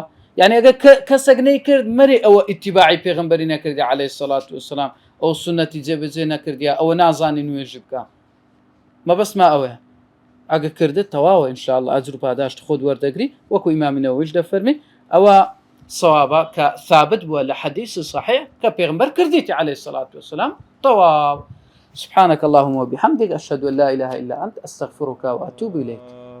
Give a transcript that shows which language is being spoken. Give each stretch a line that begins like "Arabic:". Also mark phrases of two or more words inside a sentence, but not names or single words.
Central Kurdish: یعنی ئەگەر کەسێک نەیکرد مەری ئەوە ئیتیباعی پێغەمبەری نەکردی
Arabic: عەلەیهی سەڵات وەسەلام
Central Kurdish: ئەو سنەتی جێبەجێ نەکردیە ئەوە نازانی نوێژی بکە مەبەسما ئەوەیە ئەگە کردت تەواوە ئینشاءڵڵا ئەجر پاداشت خۆت وەردەگری وەکو ئیمامی نەوەویش دەفەرمی ئەوە صوابە کە ثابت بووە لە حەدیثی صحیح کە پێغەمبەر کردیتی
Arabic: عەلەیهی سەڵات وەسەلام
Central Kurdish: تەواو.
Arabic: سبحانك اللهم وبحمدك أشهد أن لا إله إلا أنت أستغفرك وأتوب إليك.